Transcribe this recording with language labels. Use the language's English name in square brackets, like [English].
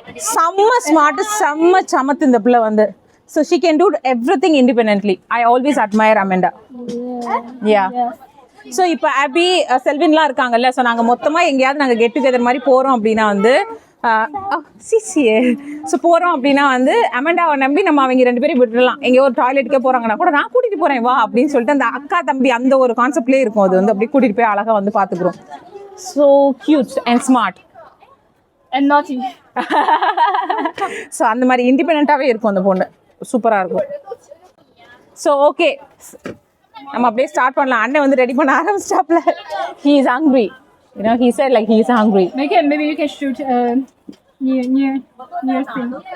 [Tamil] செம்ம ஸ்மார்ட், செம்ம சமத்து இந்த பிள்ளை வந்து. [English] So she can do everything independently. I always admire Amanda. Yeah. [Tamil] So இப்போ அபி, செல்வின்லாம் இருக்காங்கல்ல. ஸோ நாங்கள் மொத்தமாக எங்கேயாவது நாங்கள் கெட் டுகெதர் மாதிரி போகிறோம் அப்படின்னா வந்து சிசியே ஸோ போகிறோம் அப்படின்னா வந்து அமெண்டாவை நம்பி நம்ம அவங்க 2 பேரும் விட்டுடலாம். எங்கேயோ ஒரு டாய்லெட்டுக்கே போகிறாங்கன்னா கூட நான் கூட்டிகிட்டு போகிறேன் வா அப்படின்னு சொல்லிட்டு அந்த அக்கா தம்பி அந்த ஒரு கான்செப்ட்லேயே இருக்கும். அது வந்து அப்படியே கூட்டிகிட்டு போய் அழகாக வந்து பார்த்துக்குறோம். [English] So cute and smart And naughty. [Tamil] So அந்த மாதிரி இண்டிபெண்ட்டாகவே இருக்கும் அந்த பொண்ணு. சூப்பராக இருக்கும். ஸோ ஓகே, நம்ம அப்படியே ஸ்டார்ட் பண்ணலாம். அண்ணன் வந்து ரெடி பண்ண ஆரம்பிச்சிட்டாப்ல. [English] He is hungry. You know, he said like he is hungry. Maybe you can shoot near thing.